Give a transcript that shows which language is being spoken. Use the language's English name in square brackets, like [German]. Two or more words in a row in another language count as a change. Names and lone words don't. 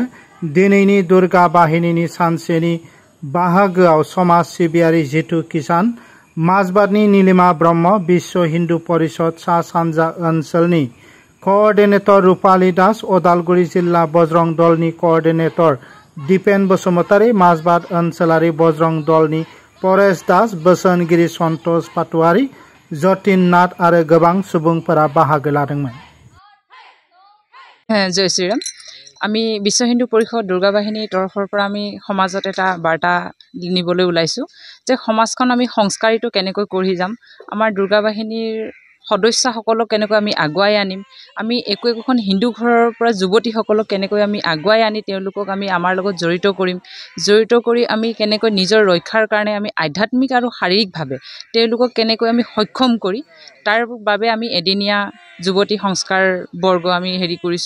[Bodo] दिनैनि दुर्गा बाहिनीनि सानसेनि बाहागोआव समाज सिबियारि जितु किसान, माजबादनि नीलिमा ब्रह्म, विश्व हिन्दू परिषद सा सानजा ओनसोलनि कोअर्डिनेटर रूपाली दास, उदालगुरि जिल्ला बजरं दलनि कोअर्डिनेटर दीपेन बसुमतारी, माजबाद ओनसोलारि बजरं दलनि परेश दास, बोसोनगिरि सन्तोष पाटवारी, जतिन नाथ आरो गोबां सुबुंफोरा बाहागो लादोंमोन। [Hindi] जय श्रीराम। [Assamese] আমি বিশ্ব হিন্দু পৰিষদ দুৰ্গা বাহিনীৰ তৰফৰ পৰা আমি সমাজত এটা বাৰ্তা নিবলৈ ওলাইছোঁ যে সমাজখন আমি সংস্কাৰিত কেনেকৈ কৰি যাম, আমাৰ দুৰ্গা বাহিনীৰ সদস্যসকলক কেনেকৈ আমি আগুৱাই আনিম, আমি একোখন হিন্দু ঘৰৰ পৰা যুৱতীসকলক কেনেকৈ আমি আগুৱাই আনি তেওঁলোকক আমি আমাৰ লগত জড়িত কৰি আমি কেনেকৈ নিজৰ ৰক্ষাৰ কাৰণে আমি আধ্যাত্মিক আৰু শাৰীৰিকভাৱে তেওঁলোকক কেনেকৈ আমি সক্ষম কৰি তাৰ বাবে আমি এদিনীয়া যুৱতী সংস্কাৰ বৰ্গ আমি কৰিছোঁ।